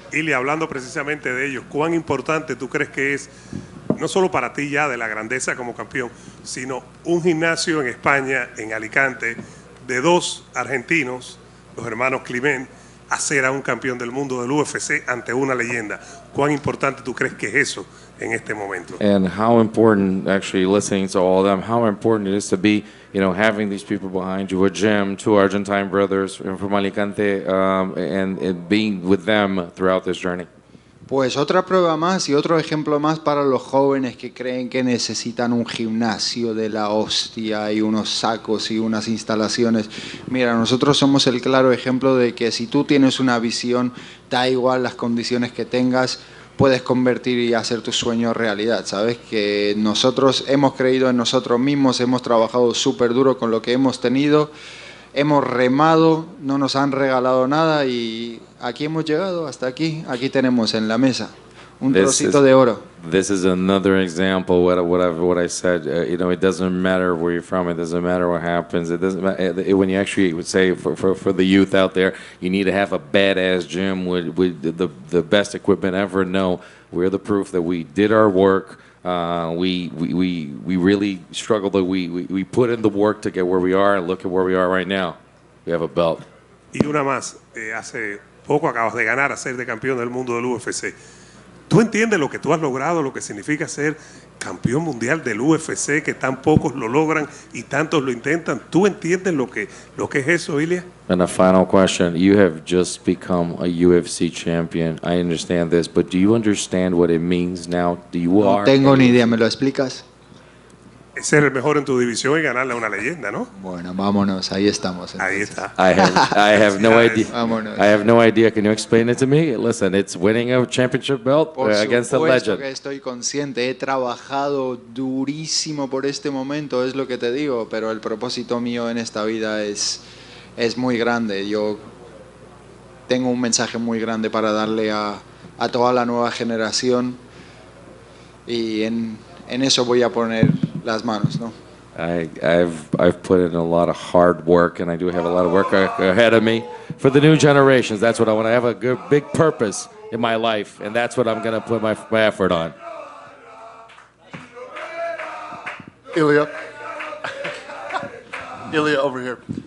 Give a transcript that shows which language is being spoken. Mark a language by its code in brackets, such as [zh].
[es] Ilia, hablando precisamente de ellos, ¿cuán importante tú crees que es, no solo para ti ya de la grandeza como campeón, sino un gimnasio en España, en Alicante, de dos argentinos, los hermanos Climent, hacer a un campeón del mundo del UFC ante una leyenda? ¿Cuán importante tú crees que es eso en este momento? [en] And how important, actually listening to all of them, how important it is to be, having these people behind you, a gym, two Argentine brothers from Alicante, and being with them throughout this journey. [es] Pues otra prueba más y otro ejemplo más para los jóvenes que creen que necesitan un gimnasio de la hostia y unos sacos y unas instalaciones. Mira, nosotros somos el claro ejemplo de que si tú tienes una visión, da igual las condiciones que tengas, puedes convertir y hacer tu sueño realidad, ¿sabes? Que nosotros hemos creído en nosotros mismos, hemos trabajado súper duro con lo que hemos tenido, hemos remado, no nos han regalado nada y aquí hemos llegado, hasta aquí. Aquí tenemos en la mesa un trocito de oro. [en] This is another example what I said. You know, it doesn't matter where you're from. It doesn't matter what happens. It doesn't matter when you actually would say for the youth out there, you need to have a badass gym with the best equipment ever. No, we're the proof that we did our work. We really struggled. We put in the work to get where we are, and look at where we are right now. We have a belt. [es] Y una más, hace poco acabas de ganar a ser de campeón del mundo del UFC. ¿Tú entiendes lo que tú has logrado, lo que significa ser campeón mundial del UFC, que tan pocos lo logran y tantos lo intentan? ¿Tú entiendes lo que es eso, Ilia? [en] And a final question. You have just become a UFC champion. I understand this, but do you understand what it means now? [es] No tengo ni idea, ¿me lo explicas? Ser el mejor en tu división y ganarle a una leyenda, ¿no? Bueno, vámonos, ahí estamos. Entonces. Ahí está. [en] I have no idea. [es] Vámonos. [en] I have no idea. Can you explain it to me? Listen, it's winning a championship belt against a legend. [es] Que estoy consciente, he trabajado durísimo por este momento, es lo que te digo, pero el propósito mío en esta vida es muy grande. Yo tengo un mensaje muy grande para darle a toda la nueva generación y en eso voy a poner las manos, ¿no? [en] I've put in a lot of hard work, and I do have a lot of work ahead of me for the new generations. That's what I want to have, a good big purpose in my life, and that's what I'm going to put my effort on. Ilia, over here.